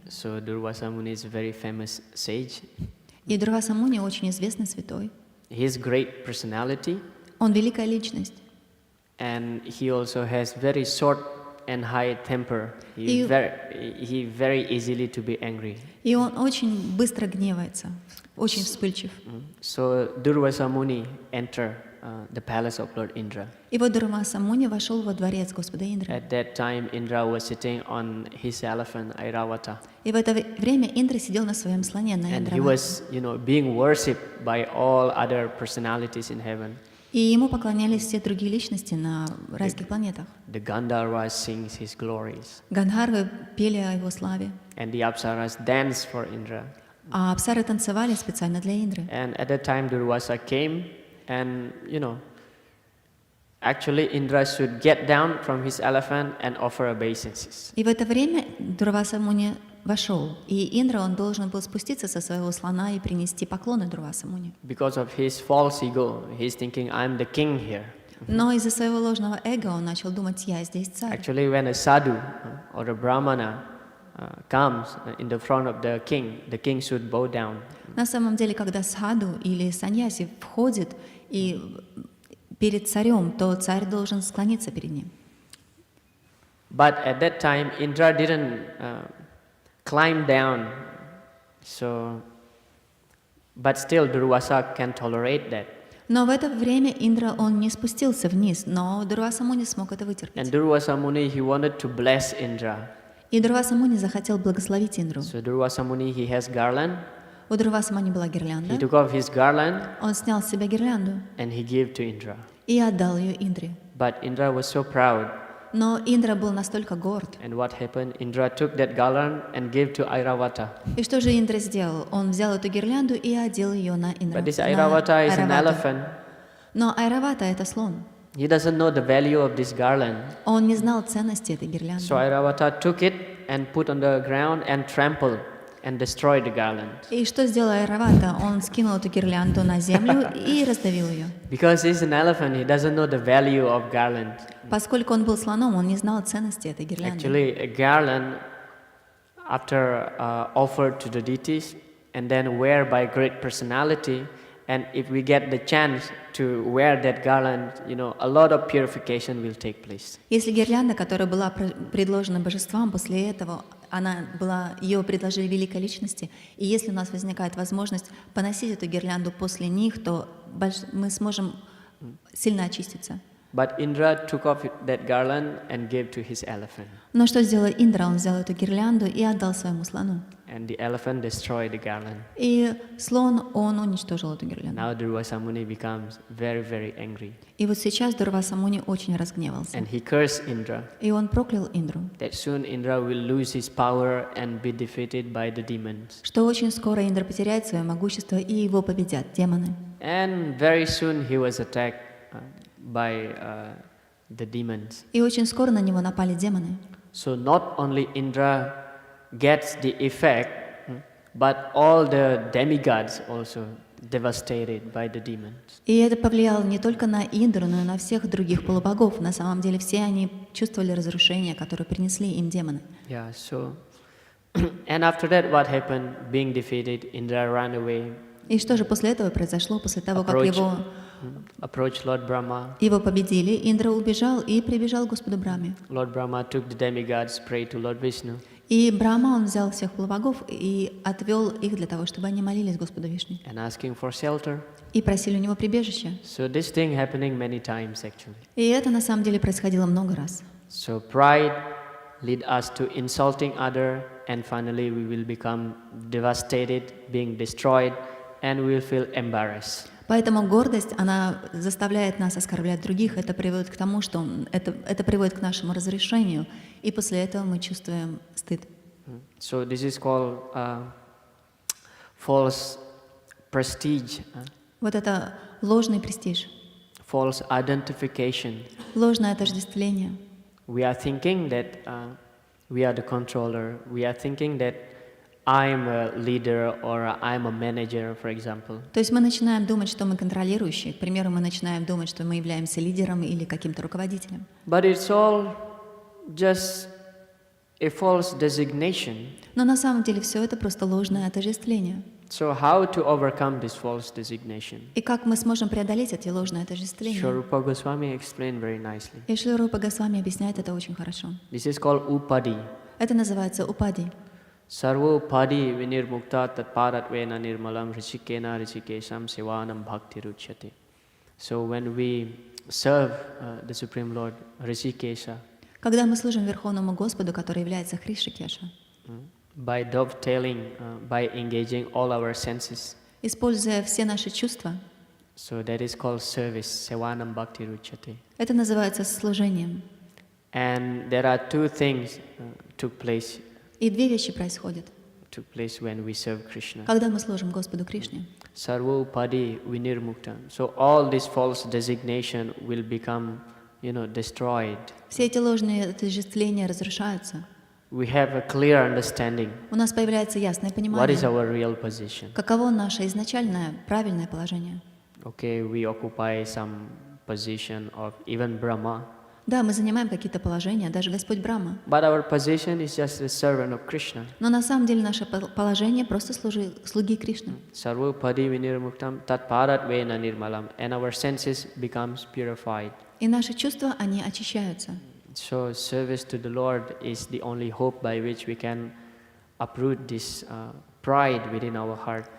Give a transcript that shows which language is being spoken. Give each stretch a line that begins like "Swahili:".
English: So Durvasa Muni is a very famous sage.
Russian: И Дурваса Муни очень известный святой.
English: His great personality.
Russian: Он великая личность.
English: And he also has very short and high temper. He very easily to be angry.
Russian: И он очень быстро гневается, очень вспыльчив.
English: So Durvasa Muni entered the palace of Lord Indra.
Russian: И вот Дурваса Муни вошел во дворец Господа Индры.
English: At that time, Indra was sitting on his elephant Airavata.
Russian: И в это время Индра сидел на своем слоне, на
English: And he
Russian: Айравате.
English: was, being worshipped by all other personalities in heaven.
Russian: И ему поклонялись все другие личности на райских планетах.
English: The Gandharvas sings his glories.
Russian: Гандхарвы пели о его славе,
English: And the Apsaras dance for Indra.
Russian: а апсары танцевали специально для Индры.
English: And at that time, Durvasa came and, Actually, Indra should get down from his elephant and offer obeisances.
Russian: И в это время Дурваса Муни вошел, и Индра, он должен был спуститься со своего слона и принести поклоны Дурваса Муни.
English: Because of his false ego, he's thinking, I'm the king here.
Russian: Но из-за своего ложного эго он начал думать, я здесь царь.
English: Actually, when a sadhu or a brahmana comes in the front of the king should bow down.
Russian: На самом деле, когда саду или саньяси входит и перед царем, то царь должен склониться перед ним.
English: But at that time, Indra didn't climb down, but still Durvasa can tolerate that.
Russian: Но в это время Индра, он не спустился вниз, но Дурваса Муни смог это вытерпеть.
English: And Durvasa Muni, he wanted to bless Indra.
Russian: И Дурваса Муни захотел благословить Индру.
English: So Durvasa Muni, he has garland.
Russian: У Дурваса Муни была гирлянда.
English: He took off his garland.
Russian: Он снял с себя гирлянду.
English: And he gave to Indra.
Russian: И отдал ее Индре.
English: But Indra was so proud.
Russian: Но Индра был настолько горд.
English: And what happened? Indra took that garland and gave to Airavata.
Russian: И что же Индра сделал? Он взял эту гирлянду и одел ее на Индра.
English: But this Airavata is an elephant.
Russian: Но Айравата — это слон.
English: He doesn't know the value of this garland.
Russian: Он не знал ценности этой гирлянды.
English: So Airavata took it and put on the ground and trampled and destroyed the garland.
Russian: И что сделал Айравата? Он скинул эту гирлянду на землю и раздавил ее.
English: Because he's an elephant, he doesn't know the value of garland.
Russian: Поскольку он был слоном, он не знал ценности этой гирлянды.
English: Actually, a garland, after offered to the deities and then wear by great personality, and if we get the chance to wear that garland, a lot of purification will take place.
Russian: Если гирлянда, которая была предложена божествам, после этого ее предложили великой личности, и если у нас возникает возможность поносить эту гирлянду после них, то мы сможем сильно очиститься.
English: But Indra took off that garland and gave to his elephant.
Russian: Но что сделал Индра? Он взял эту гирлянду и отдал своему слону.
English: And the elephant destroyed the garland.
Russian: И слон, он уничтожил эту гирлянду.
English: Now Durvasa Muni becomes very, very angry.
Russian: И вот сейчас Дурваса Муни очень разгневался.
English: And he cursed Indra.
Russian: И он проклял Индру.
English: That soon Indra will lose his power and be defeated by the demons.
Russian: Что очень скоро Индра потеряет свое могущество и его победят демоны.
English: And very soon he was attacked by the demons.
Russian: И очень скоро на него напали демоны.
English: So not only Indra gets the effect, but all the demigods also devastated by the demons.
Russian: И это повлияло не только на Индру, но и на всех других полубогов. На самом деле все они чувствовали разрушение, которое принесли им демоны.
English: Yeah, so and after that what happened? Being defeated, Indra ran away.
Russian: И что же после этого произошло? После того, как
English: approached Lord Brahma.
Russian: Его победили, Индра убежал и прибежал к Господу Брахме.
English: Lord Brahma took the demigods, prayed to Lord Vishnu.
Russian: И Брахма, он взял всех полубогов и отвел их для того, чтобы они молились Господу Вишне.
English: And asking for shelter.
Russian: И просили у него прибежища.
English: So this thing happening many times actually.
Russian: И это на самом деле происходило много раз.
English: So pride lead us to insulting other, and finally we will become devastated, being destroyed, and we will feel embarrassed.
Russian: Поэтому гордость, она заставляет нас оскорблять других, это приводит к тому, что это приводит к нашему разрешению, и после этого мы чувствуем стыд.
English: So this is called false prestige.
Russian: Вот это ложный престиж.
English: False identification.
Russian: Ложное отождествление.
English: We are thinking that we are the controller. We are thinking that I'm a leader or I'm a manager, for example.
Russian: То есть мы начинаем думать, что мы контролирующие. К примеру, мы начинаем думать, что мы являемся лидером или каким-то руководителем.
English: But it's all just a false designation.
Russian: Но на самом деле все это просто ложное отождествление.
English: So how to overcome this false designation?
Russian: И как мы сможем преодолеть эти ложные отождествления?
English: Шри Рупа Госвами explained very nicely.
Russian: И Шри Рупа Госвами объясняет это очень хорошо.
English: This is called upadi.
Russian: Это называется упади.
Sanskrit: Sarvo upadi vinirmukta tatparatvena nirmalam rishikena rishikesham sivanam bhakti ruchyate.
English: So when we serve the Supreme Lord Rishikesha,
Russian: Когда мы служим Верховному Господу, который является Хришикеша,
English: by dovetailing, by engaging all our senses,
Russian: используя все наши чувства,
English: so that is called service,
Sanskrit: sevanam bhakti ruchyate.
Russian: это называется служением.
English: And there are two things took place
Russian: И две вещи происходят,
English: when we serve Krishna.
Russian: когда мы служим Господу Кришне.
Sanskrit: Sarvopadi vinirmuktam.
English: So all this false designation will become, destroyed.
Russian: Все эти ложные отождествления разрушаются.
English: We have a clear understanding.
Russian: У нас появляется ясное
English: What is
Russian: понимание,
English: our real position?
Russian: каково наше изначальное правильное положение.
English: Okay, we occupy some position of even Brahma.
Russian: Да, мы занимаем какие-то положения, даже Господь Брахма.
English: But our position is just a servant of Krishna.
Russian: Но на самом деле наше положение просто слуги Кришны.
Sanskrit: Sarvopadi vinirmuktam tat parat vena nirmalam.
English: And our senses becomes purified.
Russian: И наши чувства, они очищаются.
English: So service to the Lord is the only hope by which we can uproot this pride within our heart.